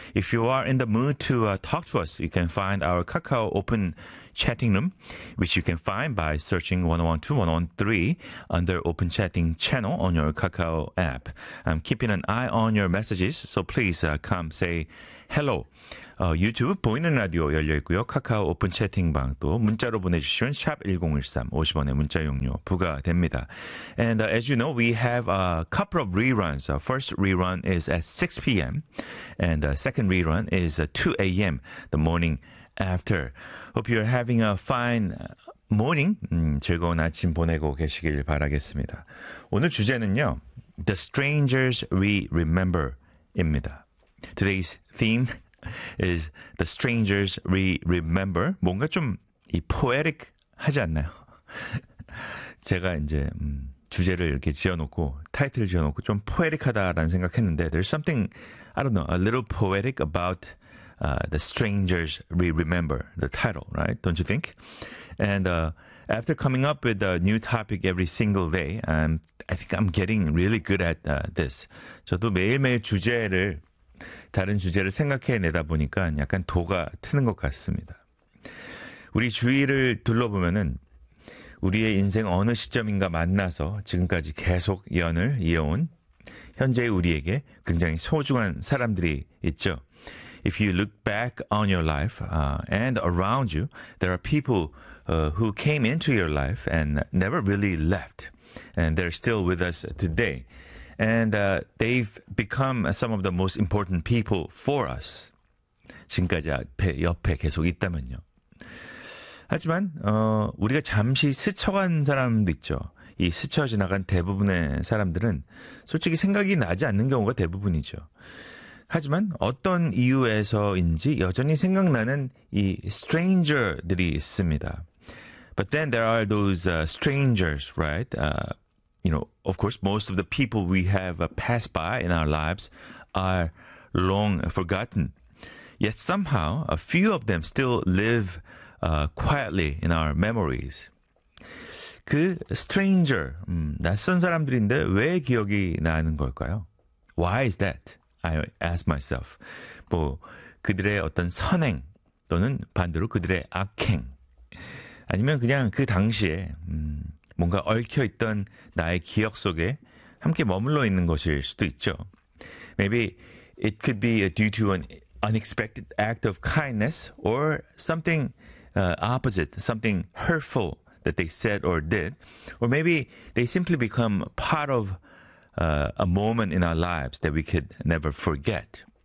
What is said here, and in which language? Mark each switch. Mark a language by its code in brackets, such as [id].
[en] If you are in the mood to talk to us, you can find our Kakao Open Chatting Room, which you can find by searching 101.2, 101.3 under Open Chatting Channel on your Kakao app. I'm keeping an eye on your messages, so please come say hello. [ko] 유튜브 보이는 라디오 열려있고요. 카카오 오픈 채팅방 또 문자로 보내주시면 샵 1013 50원의 문자 용료 부과됩니다. [en] And as you know, we have a couple of reruns. First rerun is at 6 p.m. And the second rerun is at 2 a.m. the morning after. Hope you're having a fine morning. [ko] 즐거운 아침 보내고 계시길 바라겠습니다. 오늘 주제는요, [en] The Strangers We Remember [ko] 입니다. [en] Today's theme is The Strangers We Remember. [ko] 뭔가 좀 이 poetic 하지 않나요? 제가 이제 주제를 이렇게 지어놓고 타이틀을 지어놓고 좀 poetic 하다라는 생각했는데 [en] there's something, I don't know, a little poetic about The Strangers We Remember, the title, right? Don't you think? And after coming up with a new topic every single day, I think I'm getting really good at this. [ko] 저도 매일매일 주제를 다른 주제를 생각해내다 보니까 약간 도가 트는 것 같습니다. 우리 주위를 둘러보면은 우리의 인생 어느 시점인가 만나서 지금까지 계속 연을 이어온 현재의 우리에게 굉장히 소중한 사람들이 있죠. [en] If you look back on your life and around you, there are people who came into your life and never really left. And they're still with us today. And they've become some of the most important people for us. [ko] 지금까지 옆에 계속 있다면요. 하지만 우리가 잠시 스쳐간 사람도 있죠. 이 스쳐 지나간 대부분의 사람들은 솔직히 생각이 나지 않는 경우가 대부분이죠. 하지만 어떤 이유에서인지 여전히 생각나는 이 stranger들이 있습니다. [en] But then there are those strangers, right? You know, of course, most of the people we have passed by in our lives are long forgotten. Yet somehow, a few of them still live quietly in our memories. [ko] 그 stranger, 낯선 사람들인데 왜 기억이 나는 걸까요? [en] Why is that? I ask myself. [ko] 뭐 그들의 어떤 선행 또는 반대로 그들의 악행 아니면 그냥 그 당시에 뭔가 얽혀있던 나의 기억 속에 함께 머물러 있는 것일 수도 있죠. [en] Maybe it could be due to an unexpected act of kindness or something opposite, something hurtful that they said or did. Or maybe they simply become part of a moment in our lives that we could never forget.